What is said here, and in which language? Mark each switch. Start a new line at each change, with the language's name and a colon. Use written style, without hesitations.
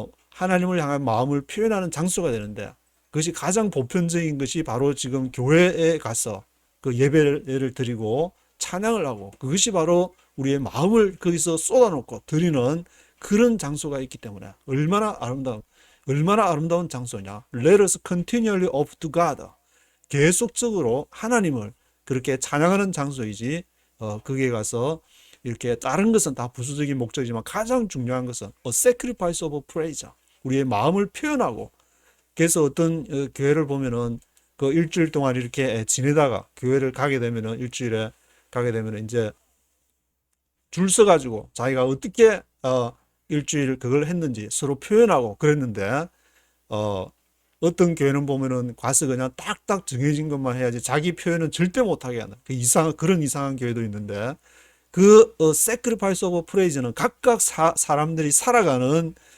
Korean: 하나님을 향한 마음을 표현하는 장소가 되는데 그것이 가장 보편적인 것이 바로 지금 교회에 가서 그 예배를 드리고 찬양을 하고 그것이 바로 우리의 마음을 거기서 쏟아놓고 드리는 그런 장소가 있기 때문에 얼마나 아름다운 장소냐.
English: Let us continually offer to God.
Korean: 계속적으로 하나님을 그렇게 찬양하는 장소이지 거기에 가서 이렇게 다른 것은 다 부수적인 목적이지만 가장 중요한 것은
English: a sacrifice of praise.
Korean: 우리의 마음을 표현하고 그래서 어떤 교회를 보면은 그 일주일 동안 이렇게 지내다가 교회를 가게 되면은 일주일에 가게 되면은 이제 줄 서가지고 자기가 어떻게 일주일 그걸 했는지 서로 표현하고 그랬는데 어떤 교회는 보면은 가서 그냥 딱딱 정해진 것만 해야지 자기 표현은 절대 못하게 하는 그런 이상한 교회도 있는데 그 sacrifice of praise는 각각 사람들이 살아가는